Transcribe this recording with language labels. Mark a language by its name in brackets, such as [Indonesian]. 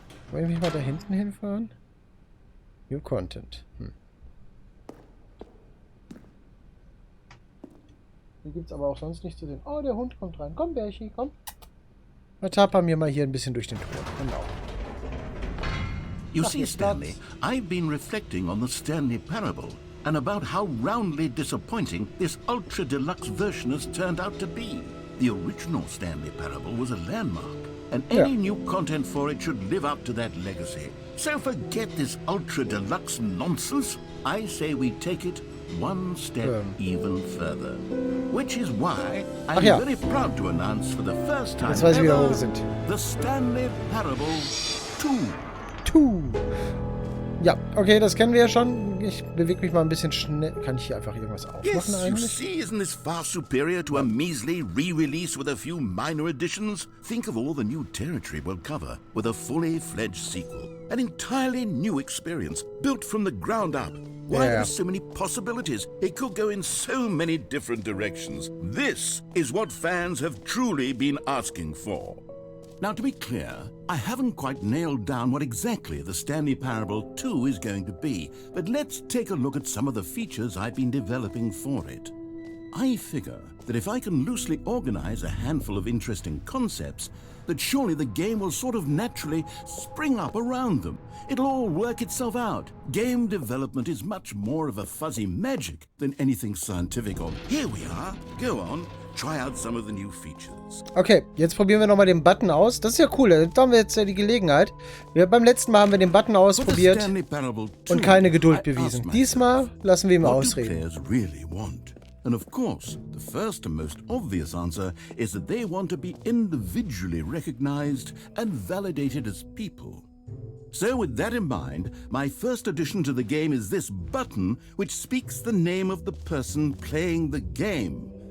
[German] Wollen wir mal da hinten hinfahren? New Content. Hier gibt es aber auch sonst nicht zu sehen. Oh, der Hund kommt rein. Komm, Bärchi, komm. Tapern mir mal hier ein bisschen durch den Tor. Genau. [English] You see, Stanley, I've been reflecting on the Stanley Parable and about how roundly disappointing this ultra deluxe version has turned out to be. The original Stanley Parable was a landmark, and any new content for it should live up to that legacy. So forget this ultra deluxe nonsense. I say we take it one step even further. Which is why I'm very proud to announce for the first time ever the Stanley Parable 2. [German] Ja, okay, das kennen wir ja schon. Ich bewege mich mal ein bisschen schnell. Kann ich hier einfach irgendwas aufmachen eigentlich? [English] You see, isn't this far superior to a measly re-release with a few minor additions? Think of all the new territory we'll cover with a fully fledged sequel. An entirely new experience, built from the ground up. Why, there are so many possibilities. It could go in so many different directions. This is what fans have truly been asking for. Now, to be clear, I haven't quite nailed down what exactly the Stanley Parable 2 is going to be, but let's take a look at some of the features I've been developing for it. I figure that if I can loosely organize a handful of interesting concepts, that surely the game will sort of naturally spring up around them. It'll all work itself out. Game development is much more of a fuzzy magic than anything scientific. Here we are. Go on. Try out some of the new features. [German] Okay, jetzt probieren wir nochmal den Button aus. Das ist ja cool, da haben wir jetzt ja die Gelegenheit. Beim letzten Mal haben wir den Button ausprobiert und keine Geduld bewiesen. Diesmal lassen wir ihn ausreden. [English] And of course, the first and most obvious answer is that they want to be individually recognized and validated as people. So with that in mind, my first addition to the game is this button which speaks the name of the person playing the game.